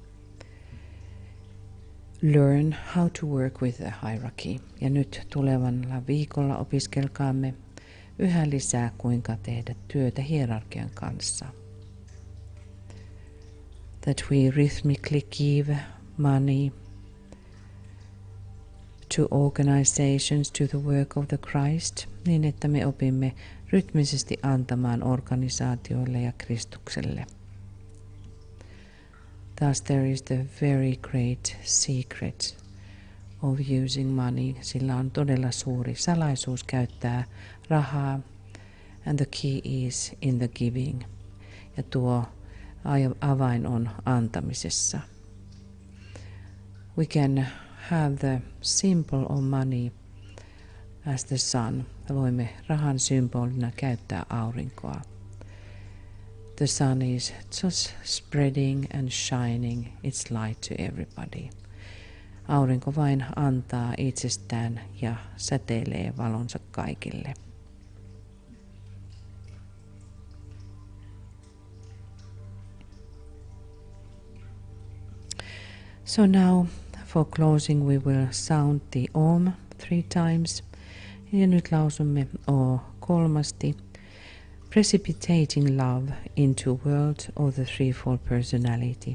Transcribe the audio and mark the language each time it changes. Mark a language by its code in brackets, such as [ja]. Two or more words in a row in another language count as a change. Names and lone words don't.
[en] learn how to work with the hierarchy. [fi] Ja nyt tulevalla viikolla opiskelkaamme yhä lisää, kuinka tehdä työtä hierarkian kanssa. [en] That we rhythmically give money to organizations, to the work of the Christ, [fi] niin että me opimme rytmisesti antamaan organisaatioille ja Kristukselle. [en] Thus there is the very great secret of using money. [fi] Sillä on todella suuri salaisuus käyttää rahaa. [en] And the key is in the giving. [fi] Ja tuo avain on antamisessa. [en] We can have the symbol of money as the sun. [fi] Voimme rahan symbolina käyttää aurinkoa. [en] The sun is just spreading and shining its light to everybody. [fi] Aurinko vain antaa itsestään ja säteilee valonsa kaikille. [en] So now for closing we will sound the Om 3 times. [fi] Ja nyt lausumme O kolmasti. [en] Precipitating love into world of the threefold personality.